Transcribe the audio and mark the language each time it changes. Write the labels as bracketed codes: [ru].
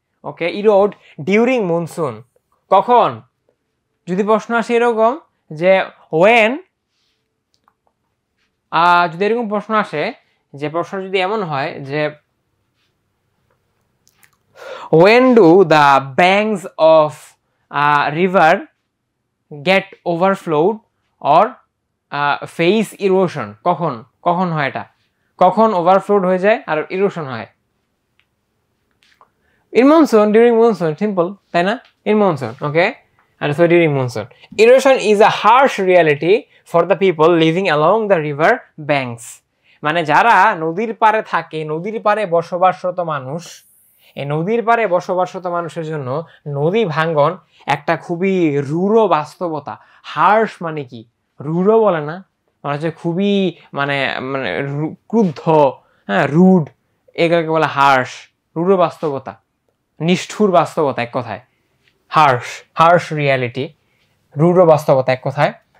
[bn] ওকে, Erode during monsoon. কখন? যদি প্রশ্ন আসে এরকম যে ওয়েন, যদি এরকম প্রশ্ন আসে, যে প্রশ্ন যদি এমন হয় যে [en] when do the banks of river get overflowed or face erosion, [bn] কখন কখন হয় এটা? কখন ওভারফ্লোড হয়ে যায় আর ইরোশন হয়? [en] in monsoon, during monsoon, simple, [bn] তাই না? [en] In monsoon, okay. And so during monsoon, erosion is a harsh reality for the people living along the river banks. [bn] মানে যারা নদীর পাড়ে থাকে, নদীর পাড়ে বসবাসরত মানুষ, এই নদীর পাড়ে বসবাসরত মানুষের জন্য নদী ভাঙ্গন একটা খুবই রূঢ় বাস্তবতা। হার্শ মানে কি? রূঢ় বলে না, মানে হচ্ছে খুবই, মানে মানে ক্রুদ্ধ, হ্যাঁ, রুড, এগুলোকে বলে হার্শ, রূঢ় বাস্তবতা, নিষ্ঠুর বাস্তবতা, এক কথায় হার্শ রিয়ালিটি, রূঢ় বাস্তবতা, এক কথায়।